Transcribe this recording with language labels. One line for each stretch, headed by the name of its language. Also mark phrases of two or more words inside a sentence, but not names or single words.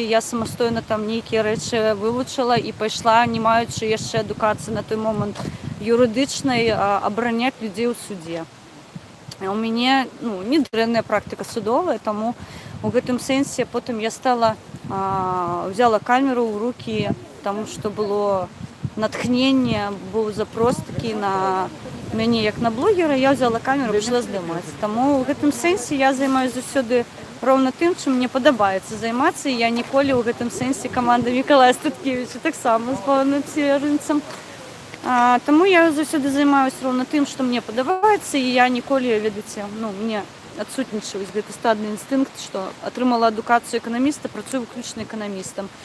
Belarusian: Я самастойна там нейкія рэчы вывучыла і пайшла, не маючы яшчэ адукацыі на той момант юрыдычнай, абараняць людзей у судзе. У мяне не дрэнная практыка судовая, таму у гэтым сэнсе потым я взяла камеру ў рукі, таму што было натхненне, быў запрос такі на мяне як на блогера, я взяла камеру і пішла здымаць. Таму у гэтым сэнсе я займаюсь заўсёды роўна тым, чым мне падабаецца займацца, і я ніколі ў гэтым сэнсе каманда Мікалая Статкевіча таксама з Павлом Северинцем. Таму я заўсёды займаюсь роўна тым, што мне падабаецца, і я ніколі, ведаеце, мне адсутнічаюць гэты стадны інстынкт, што атрымала адукацыю эканаміста, працую выключна эканамістам.